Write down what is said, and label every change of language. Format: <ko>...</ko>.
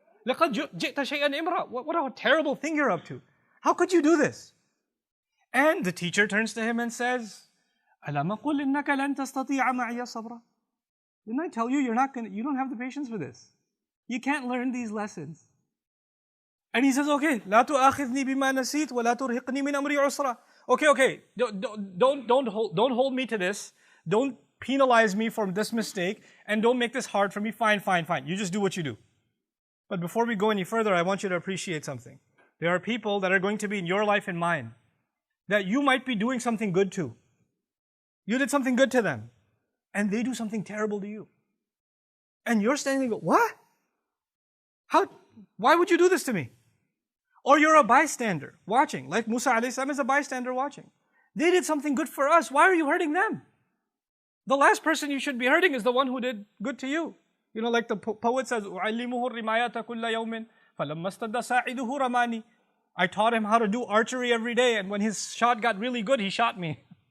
<ar>لَقَدْ جِئْتَ شَيْئًا إِمْرًا.</ar> <en>What a terrible thing you're up to. How could you do this? And the teacher turns to him and says,</en> <ar>أَلَمْ أَقُلْ إِنَّكَ لَن تَسْتَطِيعَ مَعِيَ صَبْرًا.</ar> <en>Didn't I tell you you don't have the patience for this? You can't learn these lessons. And he says, okay,</en> <ar>لا تؤاخذني بما نسيت ولا ترهقني من أمري عسرا.</ar> <en>Okay, don't hold me to this. Don't penalize me for this mistake, and don't make this hard for me. Fine. You just do what you do. But before we go any further, I want you to appreciate something. There are people that are going to be in your life and mine that you might be doing something good to. You did something good to them, and they do something terrible to you. And you're standing there, what? Why would you do this to me? Or you're a bystander watching, like Musa alayhi salam is a bystander watching. They did something good for us. Why are you hurting them? The last person you should be hurting is the one who did good to you. You know, like the poet says,</en> <ar>أُعَلِّمُهُ الرِّمَايَةَ كُلَّ يَوْمٍ فَلَمَّا اسْتَدَّ سَاعِدُهُ رَمَانِي.</ar> <en>I taught him how to do archery every day, and when his shot got really good, he shot me.</en>